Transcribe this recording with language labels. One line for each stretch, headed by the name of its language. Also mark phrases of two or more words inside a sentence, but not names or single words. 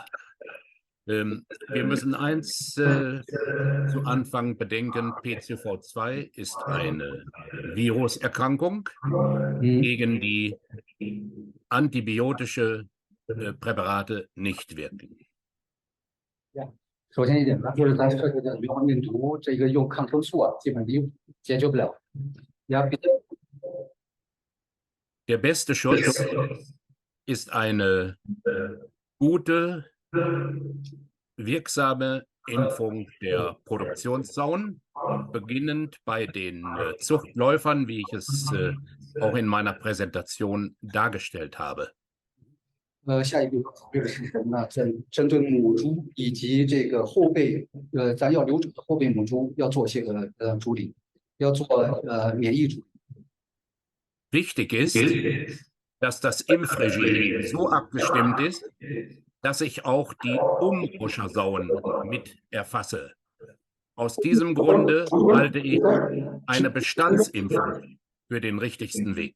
German: Wir müssen eins zu Anfang bedenken, PCV2 ist eine Viruserkrankung, gegen die antibiotische Präparate nicht wirken. Ja.
Chinese: 首先一点呢，就是咱涉及的流行病毒，这个用抗生素基本解决不了。
German: Der beste Schutz ist eine gute, wirksame Impfung der Produktionssauen, beginnend bei den Zuchtläufern, wie ich es auch in meiner Präsentation dargestellt habe.
Chinese: 下一步考虑的是什么呢？针对母猪以及这个后备，咱要留种的后备母猪，要做些个处理，要做免疫处理。
German: Wichtig ist, dass das Impfregime so abgestimmt ist, dass ich auch die Umbuschersauen mit erfasse. Aus diesem Grunde halte ich eine Bestandsimpfung für den richtigsten Weg.